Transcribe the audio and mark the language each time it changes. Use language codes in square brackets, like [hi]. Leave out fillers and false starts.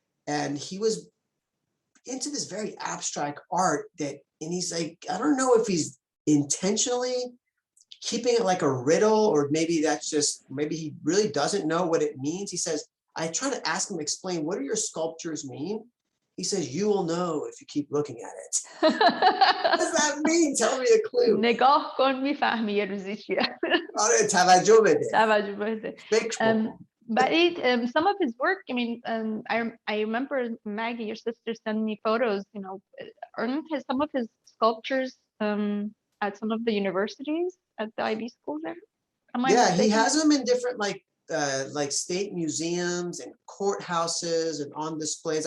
[en] And he was into this very abstract art and he's like, I don't know if he's intentionally keeping it like a riddle, or maybe maybe he really doesn't know what it means. He says, I try to ask him, explain, what do your sculptures mean? He says, you will know if you keep looking at it. What does that mean? Tell me a clue. [fa] نگاه کن میفهمی یه روزی چیه. آره توجه بده. توجه بده. فکر کن. [en] But some of his work, I remember Maggie, your sister, sent me photos. Aren't some of his sculptures at some of the universities at the IB schools there? Yeah, he has them in different like state museums and courthouses and on displays.